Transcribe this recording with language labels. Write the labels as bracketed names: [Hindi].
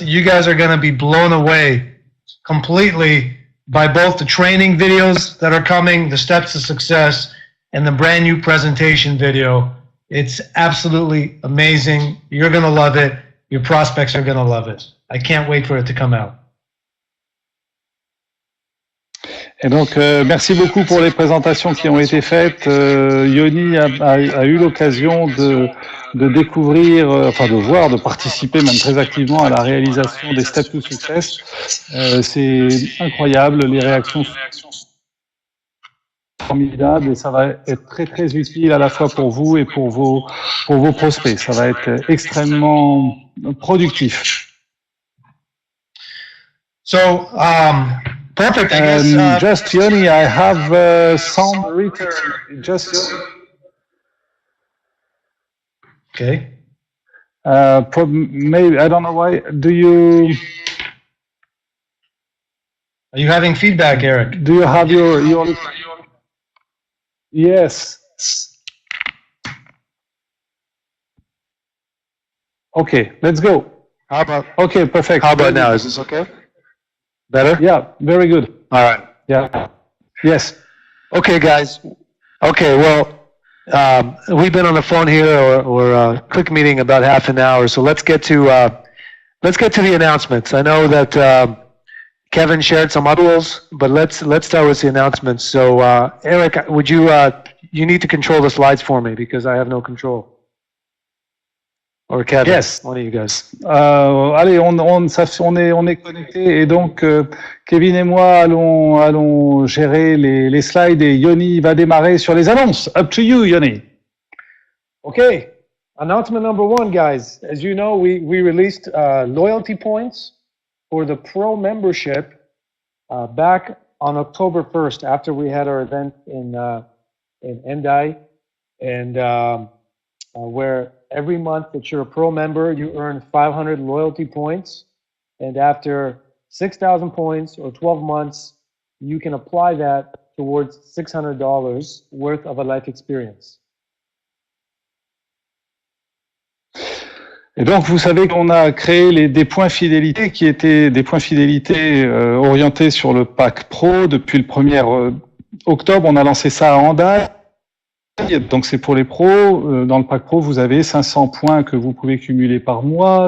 [English] You guys are going to be blown away completely by both the training videos that are coming, the steps to success, and the brand new presentation video. It's absolutely amazing. You're going to love it. Your prospects are going to love it. I can't wait for it to come out. [French] Et donc, merci beaucoup pour les présentations qui ont été faites. Yoni a eu l'occasion de découvrir, enfin de voir, de participer même très activement à la réalisation des Step to Success. C'est incroyable, les réactions sont formidables et ça va être très très utile à la fois pour vous et pour vos prospects. Ça va être extrêmement productif. [English] So, perfect. I guess, just Yoni, I have some return. Just okay. Maybe I don't know why. Do you? Are you having feedback, Eric? Do you have your? Yes. Okay, let's go. How about? Okay, perfect. How about now? Is this okay? Better? Yeah, very good. All right. Yeah. Yes. Okay, guys. Okay, well, we've been on the phone here or quick meeting about half an hour, so let's get to the announcements. I know that Kevin shared some other rules, but let's start with the announcements. So, Eric, would you you need to control the slides for me because I have no control. Or Kevin, Yes. one of you guys. [French] Allez, on est connecté et donc Kevin et moi allons gérer les slides et Yoni va démarrer sur les annonces. [English] Up to you, Yoni. Okay. Announcement number one, guys. As you know, we released loyalty points for the Pro membership back on October 1st after we had our event in Endai, and where every month that you're a Pro member, you earn 500 loyalty points, and after 6,000 points or 12 months, you can apply that towards $600 worth of a life experience. [French] Et donc, vous savez qu'on a créé des points fidélité qui étaient des points fidélité orientés sur le pack Pro. Depuis le 1er octobre, on a lancé ça à Andai. Donc, c'est pour les pros. Dans le pack Pro, vous avez 500 points que vous pouvez cumuler par mois.